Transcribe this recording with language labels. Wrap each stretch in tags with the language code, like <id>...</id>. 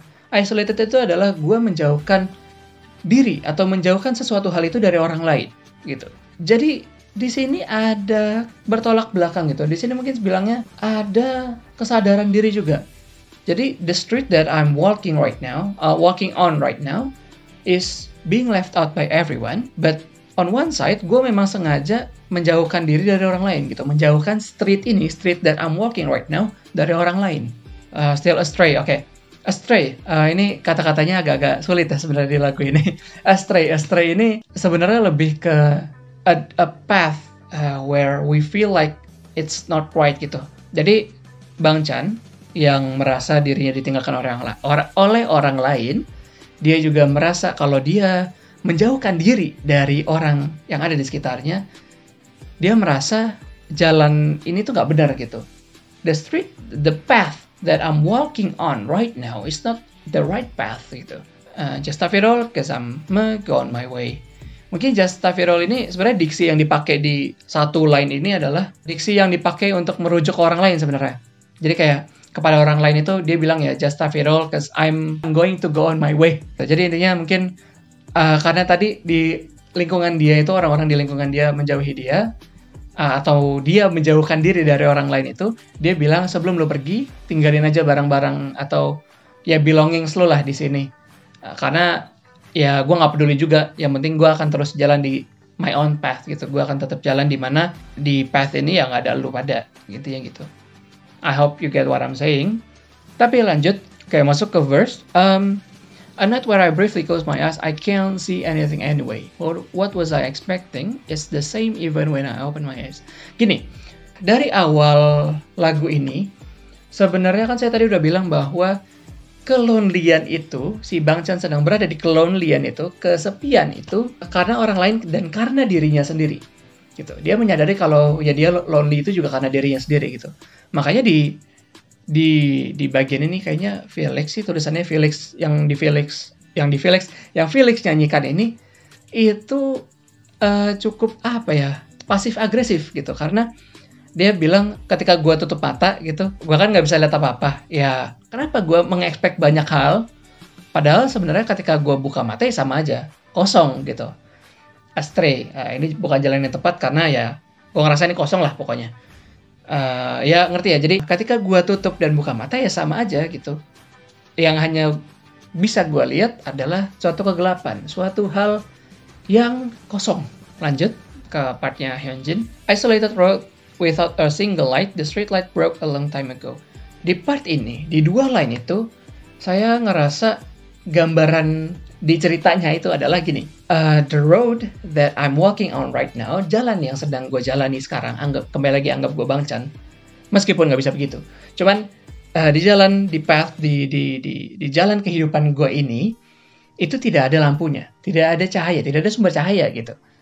<id>Isolated itu adalah gue menjauhkan diri atau menjauhkan sesuatu hal itu dari orang lain gitu. Jadi di sini ada bertolak belakang gitu. Di sini mungkin bilangnya ada kesadaran diri juga. Jadi</id> <en>the street that I'm walking on right now is being left out by everyone, but on one side,</en> <id>gue memang sengaja menjauhkan diri dari orang lain gitu. Menjauhkan</id> <en>street that I'm walking right now,</en> <id>dari orang lain.</id> <en>Still astray, oke.</en> <id>Astray, ini kata-katanya agak-agak sulit ya sebenarnya di lagu ini.</id> <en>Astray</en> <id>ini sebenarnya lebih ke</id> <en>a path where we feel like it's not right gitu.</en> <id>Jadi Bang Chan yang merasa dirinya ditinggalkan oleh orang lain, dia juga merasa kalau dia menjauhkan diri dari orang yang ada di sekitarnya, dia merasa jalan ini tuh nggak benar gitu.</id> <en>The path that I'm walking on right now is not the right path</en> <id>gitu.</id> <en>Just stop it all, cause I'm go on my way.</en> <id>Mungkin</id> <en>just stop it all</en> <id>ini sebenarnya diksi yang dipakai di satu line ini adalah diksi yang dipakai untuk merujuk ke orang lain sebenarnya. Jadi kayak kepada orang lain itu dia bilang ya</id> <en>just stop it all, cause I'm going to go on my way.</en> <id>Jadi intinya mungkin karena tadi di lingkungan dia itu orang-orang di lingkungan dia menjauhi dia, atau dia menjauhkan diri dari orang lain itu, dia bilang sebelum lo pergi tinggalin aja barang-barang atau ya belongings lo lah di sini. Karena ya gue nggak peduli juga, yang penting gue akan terus jalan di</id> <en>my own path</en> <id>gitu. Gue akan tetap jalan di mana di path ini yang ada lo pada gitu ya gitu.</id> <en>I hope you get what I'm saying.</en> <id>Tapi lanjut kayak masuk ke verse.</id> <en>A night where I briefly closed my eyes, I can't see anything anyway. What was I expecting is the same even when I open my eyes.</en> <id>Gini, dari awal lagu ini, sebenarnya kan saya tadi udah bilang bahwa kelonelian itu, si Bang Chan sedang berada di kelonelian itu, kesepian itu, karena orang lain dan karena dirinya sendiri. Gitu. Dia menyadari kalau ya dia lonely itu juga karena dirinya sendiri gitu. Makanya di bagian ini kayaknya Felix sih tulisannya Felix yang Felix nyanyikan ini itu cukup apa ya, pasif agresif gitu, karena dia bilang ketika gue tutup mata gitu, gue kan nggak bisa lihat apa-apa ya, kenapa gue mengekspek banyak hal padahal sebenarnya ketika gue buka mata ya sama aja, kosong gitu. Astray, ini bukan jalan yang tepat karena ya gue ngerasa ini kosong lah pokoknya. Ya ngerti ya, jadi ketika gue tutup dan buka mata ya sama aja gitu. Yang hanya bisa gue lihat adalah suatu kegelapan, suatu hal yang kosong. Lanjut ke partnya Hyunjin.</id> <en>Isolated road without a single light, the street light broke a long time ago.</en> <id>Di part ini, di dua line itu, saya ngerasa gambaran di ceritanya itu adalah gini.</id> <en>The road that I'm walking on right now,</en> <id>jalan yang sedang gue jalani sekarang, kembali lagi anggap gue Bang Chan, meskipun nggak bisa begitu. Cuman di jalan, di path, di jalan kehidupan gue ini, itu tidak ada lampunya, tidak ada cahaya, tidak ada sumber cahaya gitu.</id>